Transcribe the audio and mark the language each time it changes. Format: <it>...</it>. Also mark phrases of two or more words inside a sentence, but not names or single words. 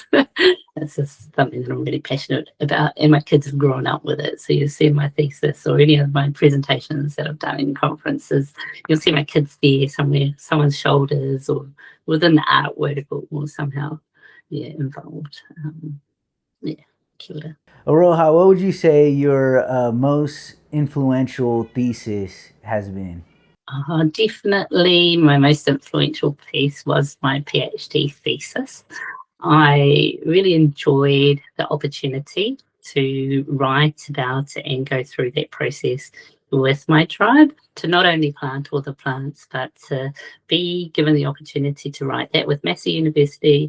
<en>It's just something that I'm really passionate about, and my kids have grown up with it. So you see my thesis or any of my presentations that I've done in conferences, you'll see my kids there somewhere, someone's shoulders or within the artwork or somehow involved.</en> <mi>Kia ora.</mi> <en>Aroha, what would you say your most influential thesis has been? Definitely my most influential piece was my PhD thesis. I really enjoyed the opportunity to write about and go through that process with my tribe, to not only plant all the plants, but to be given the opportunity to write that with Massey University.</en>